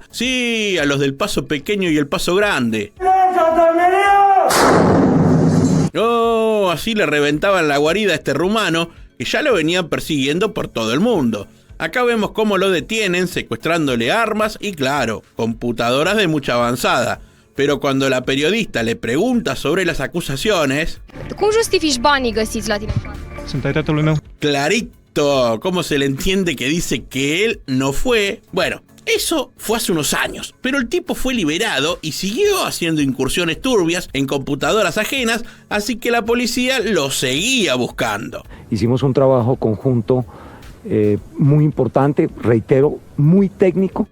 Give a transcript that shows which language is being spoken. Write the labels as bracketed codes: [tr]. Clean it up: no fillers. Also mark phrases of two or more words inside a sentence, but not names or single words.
[es] Sí, a los del Paso Pequeño y el Paso Grande. Oh, así le reventaban la guarida a este rumano, que ya lo venían persiguiendo por todo el mundo. Acá vemos cómo lo detienen, secuestrándole armas y, claro, computadoras de mucha avanzada. Pero cuando la periodista le pregunta sobre las acusaciones... [ro] ¿Cómo justifici banii găsiți la tine? Sunt ai tatălui meu. [es] Clarito, cómo se le entiende que dice que él no fue. Bueno, eso fue hace unos años, pero el tipo fue liberado y siguió haciendo incursiones turbias en computadoras ajenas, así que la policía lo seguía buscando. Hicimos un trabajo conjunto muy importante, reitero, muy técnico.